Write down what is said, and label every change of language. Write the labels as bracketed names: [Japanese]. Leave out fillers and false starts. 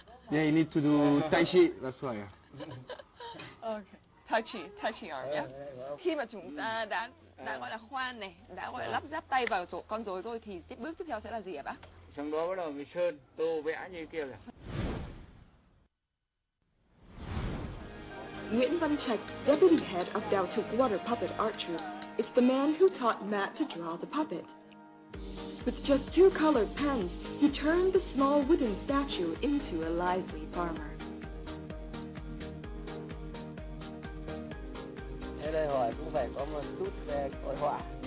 [English] Yeah, you need to do tai chi, that's why. Okay. Touchy arm, yeah? [Vietnamese] Khi mà chúng ta đã gọi là khoan này, đã gọi là lắp ráp tay vào con rối rồi thì bước tiếp theo sẽ là gì hả bác? Xong đó bắt đầu mình sơn, tô vẽ như kia kìa. [English] yuan, deputy head of Thuc water puppet art troupe, is the man who taught Matt to draw the puppet. With just 2 colored pens, he turned the small wooden statue into a lively farmer. [Vietnamese] Thế đây hỏi cũng phải có một chút về hội họa.